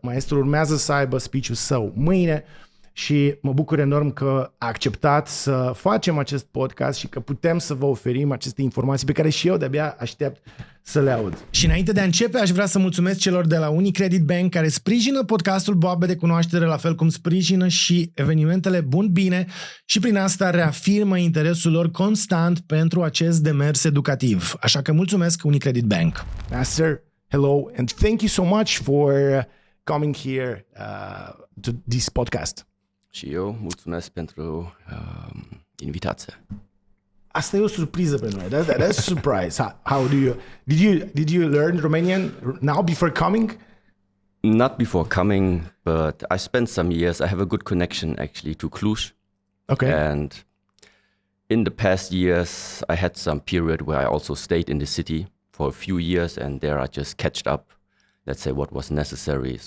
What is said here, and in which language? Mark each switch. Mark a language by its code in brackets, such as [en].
[ro] Maestrul urmează să aibă speech-ul său mâine și mă bucur enorm că a acceptat să facem acest podcast și că putem să vă oferim aceste informații pe care și eu de-abia aștept să le aud. Și înainte de a începe, aș vrea să mulțumesc celor de la Unicredit Bank care sprijină podcastul BOABE de cunoaștere, la fel cum sprijină și evenimentele Bun Bine și prin asta reafirmă interesul lor constant pentru acest demers educativ. Așa că mulțumesc Unicredit Bank. [en] Master, hello and thank you so much for coming here to this podcast. [ro] Și eu mulțumesc pentru invitație. Asta e o surpriză pentru noi. [en] That's a surprise. How do you did you learn Romanian now before coming? Not before coming, but I spent some years. I have a good connection actually to Cluj. Okay. And in the past years, I had some period where I also stayed in the city for a few years, and there I just catched up, let's say, what was necessary.